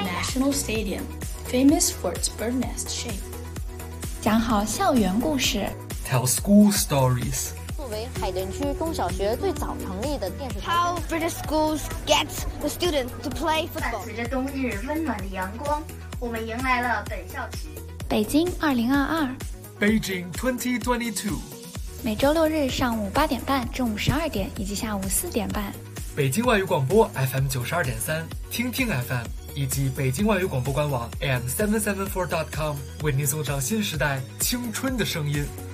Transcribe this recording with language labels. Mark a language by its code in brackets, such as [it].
[en] The National Stadium, famous for its bird nest shape. [zh] 讲好校园故事。 [en] Tell school stories. [zh] 作为海淀区中小学最早成立的电视台。 [en] How British schools get the students to play football. [zh] 伴随着冬日温暖的阳光，我们迎来了本校期。北京2022 [en] Beijing 2022 [zh] 每周六日上午8:30中午12:00以及下午4:30 北京外语广播 FM92.3 听听 FM 以及北京外语广播官网 AM774.com 为您送上新时代青春的声音